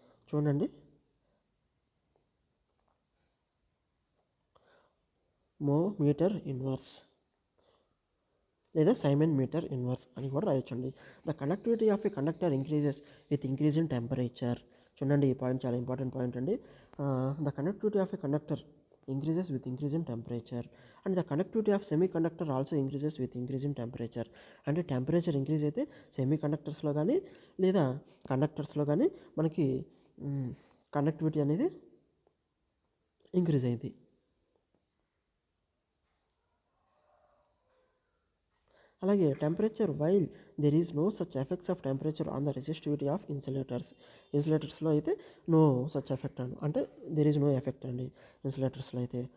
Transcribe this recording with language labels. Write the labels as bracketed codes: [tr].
[te] చూడండి, మో metre inverse లేదా సైమన్ మీటర్ ఇన్వర్స్ అని కూడా రాయొచ్చండి. [en] The conductivity of a conductor increases with increase in temperature. [te] చూడండి, ఈ పాయింట్ చాలా ఇంపార్టెంట్ పాయింట్ అండి. [en] The conductivity of a conductor increases with increase in temperature and the conductivity of semiconductor also increases with increase in temperature. [te] అంటే temperature increase అయితే సెమీకండక్టర్స్లో కానీ లేదా కండక్టర్స్లో కానీ మనకి కండక్టివిటీ అనేది ఇంక్రీజ్ అయింది. [en] అలాగే temperature while there is no such effects of temperature on the resistivity of ఇన్సులేటర్స్లో అయితే no such effect అంటే there is no effect అండి ఇన్సులేటర్స్లో అయితే.